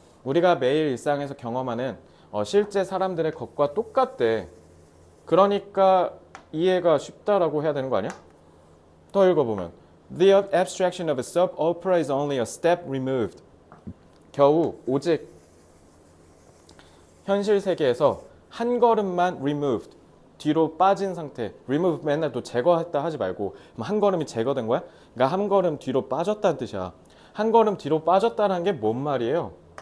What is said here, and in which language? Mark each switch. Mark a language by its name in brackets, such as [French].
[Korean] 우리가 매일 일상에서 경험하는 실제 사람들의 것과 똑같대. 그러니까 이해가 쉽다라고 해야 되는 거 아니야? 더 읽어보면 [English] The abstraction of a soap opera is only a step removed. [Korean] 겨우 오직 현실 세계에서 한 걸음만 removed. 뒤로 빠진 상태. remove 맨날 또 제거했다 하지 말고 한 걸음이 제거된 거야? 그러니까 한 걸음 뒤로 빠졌다는 뜻이야. 한 걸음 뒤로 빠졌다는 게 뭔 말이에요?